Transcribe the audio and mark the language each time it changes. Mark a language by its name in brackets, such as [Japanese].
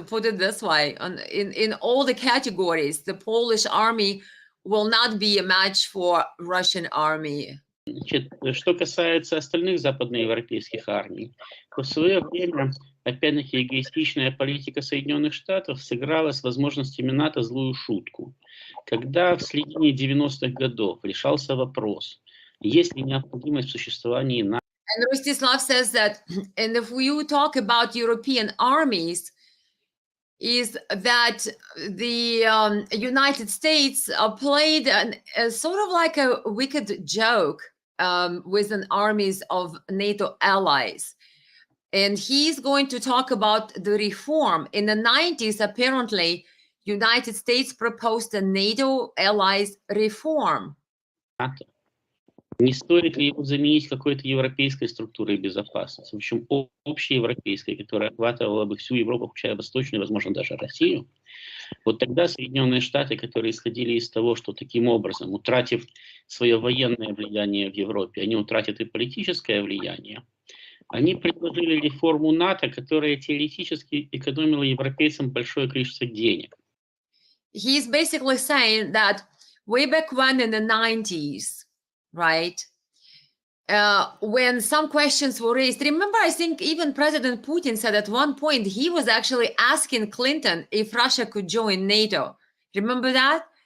[English] Put it this way, in all the categories, the Polish army will not be a match for Russian army. [Russian] Значит, что касается остальных западноевропейских армий, то в свое время, опять-таки, эгоистичная политика Соединенных Штатов сыграла с возможностями НАТО злую шутку. Когда в середине 90-х годов решался вопрос, есть ли необходимость в существовании НАТО, [English] And Rostislav says that, and if you talk about European armies, is that the United States played a sort of like a wicked joke with an armies of NATO allies. And he's going to talk about the reform. In the 90s, apparently, United States proposed a NATO allies reform. [Russian] не стоит ли его заменить какой-то европейской структурой безопасности, в общем, общеевропейской, которая охватывала бы всю Европу, включая Восточную, возможно, даже Россию. Вот тогда Соединенные Штаты, которые исходили из того, что таким образом, утратив свое военное влияние в Европе, они утратят и политическое влияние, они предложили реформу НАТО, которая теоретически экономила европейцам большое количество денег. [English] He's basically saying that way back when in the 90s, right, when some questions were raised, remember, I think even President Putin said at one point he was actually asking Clinton if Russia could join NATO. Remember that?